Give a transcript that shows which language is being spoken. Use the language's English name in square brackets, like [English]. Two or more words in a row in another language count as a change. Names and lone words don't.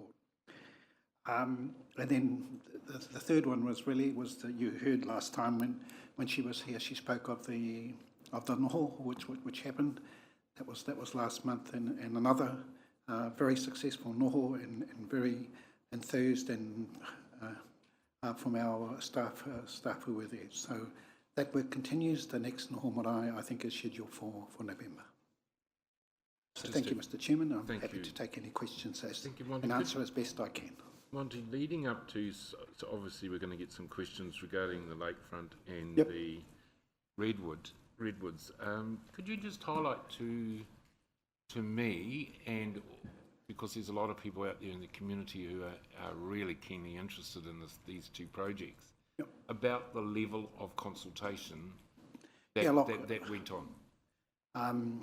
[English] And then the third one was that you heard last time when she was here, she spoke of the noho which happened. That was last month, and another very successful noho and very enthused and from our staff who were there. So that work continues. The next [Māori] noho marae, [English] I think, is scheduled for November. So thank you, Mr Chairman. I'm happy to take any questions and answer as best I can. Monty, leading up to, so obviously we're going to get some questions regarding the lakefront and the redwoods. Could you just highlight to me, and because there's a lot of people out there in the community who are really keenly interested in these two projects, about the level of consultation that went on?